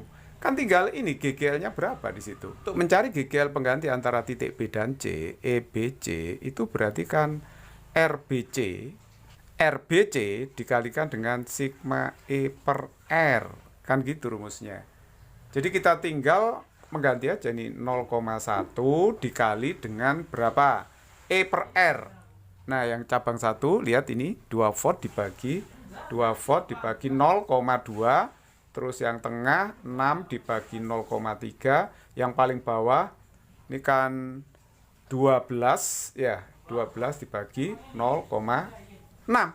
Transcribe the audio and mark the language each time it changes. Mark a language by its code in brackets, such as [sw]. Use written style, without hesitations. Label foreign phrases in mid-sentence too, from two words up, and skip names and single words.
[id] Kan tinggal ini GGL-nya berapa di situ. Untuk mencari GGL pengganti antara titik B dan C, EBC, itu berarti kan RBC dikalikan dengan sigma E per R. Kan gitu rumusnya. Jadi kita tinggal mengganti aja nih 0,1 dikali dengan berapa? E per R. Nah, yang cabang 1, lihat ini 2 volt dibagi 0,2. Terus yang tengah 6 dibagi 0,3, yang paling bawah ini kan 12 ya, 12 dibagi 0,6.